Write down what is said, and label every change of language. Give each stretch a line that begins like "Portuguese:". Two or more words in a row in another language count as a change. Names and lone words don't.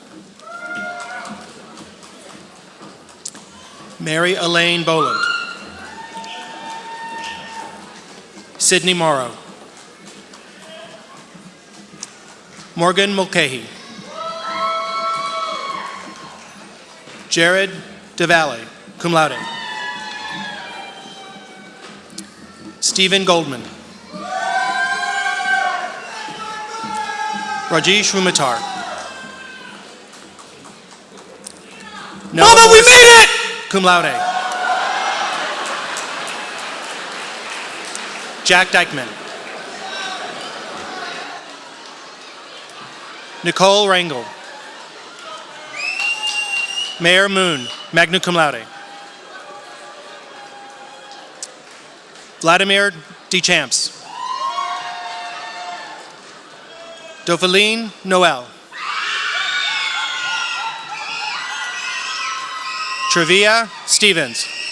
English: Mary Elaine Boland. Sydney Morrow. Morgan Mulcahy. Jared DeValle,
Latin: cum laude.
English: Stephen Goldman. Rajesh Rumatar. Mama, we made it!
Latin: Cum laude.
English: Jack Dykeman. Nicole Rangel. Mayor Moon,
Latin: magna cum laude.
English: Vladimir Deschamps. Dauphine Noel. Trevia Stevens.